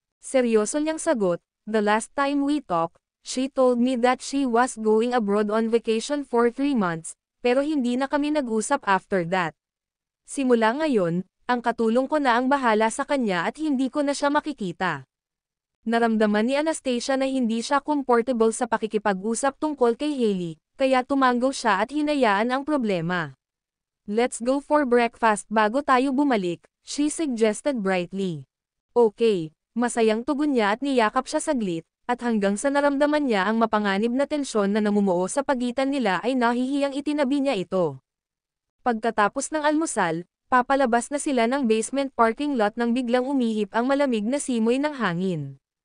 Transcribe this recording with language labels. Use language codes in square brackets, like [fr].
[tl] Seryoso niyang sagot, [en] the last time we talked, she told me that she was going abroad on vacation for 3 months, [tl] pero hindi na kami nag-usap [en] after that. [tl] Simula ngayon, ang katulong ko na ang bahala sa kanya at hindi ko na siya makikita. Naramdaman ni Anastasia na hindi siya comfortable sa pakikipag-usap tungkol kay Hailey, kaya tumango siya at hinayaan ang problema. [en] Let's go for breakfast [tl] bago tayo bumalik, [en] she suggested brightly. [tl] Okay, masayang tugon niya at niyakap siya saglit, at hanggang sa naramdaman niya ang mapanganib na tensyon na namumuo sa pagitan nila ay nahihiyang itinabi niya ito. Pagkatapos ng almusal, papalabas na sila ng basement parking lot nang biglang umihip ang malamig na simoy ng hangin.